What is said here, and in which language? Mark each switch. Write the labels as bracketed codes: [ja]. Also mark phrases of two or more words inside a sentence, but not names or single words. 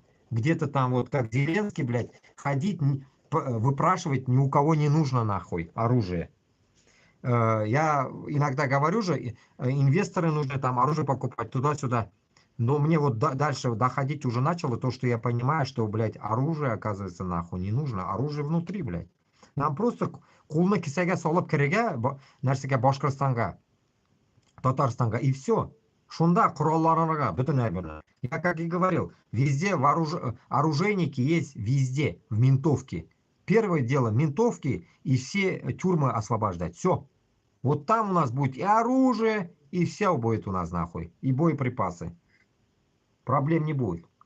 [ru] Где-то там, вот как Зеленский, блядь, ходить, выпрашивать ни у кого не нужно нахуй оружие. Я иногда говорю же, инвесторы нужно там оружие покупать туда-сюда. Но мне вот дальше доходить уже начало то, что я понимаю, что, блядь, оружие, оказывается, нахуй не нужно. Оружие внутри, блядь. Нам просто [tt] кулны кисәгә салып керергә, нәрсәгә Башкортстанга, Татарстанга, [ru] и все. [tt] Шунда коралларга бөтенләй бер. [ru] Я как и говорил, везде оружейники есть, везде, в ментовке. Первое дело ментовки и все тюрьмы освобождать. Все. Вот там у нас будет и оружие, и все будет у нас нахуй. И боеприпасы. Проблем не будет.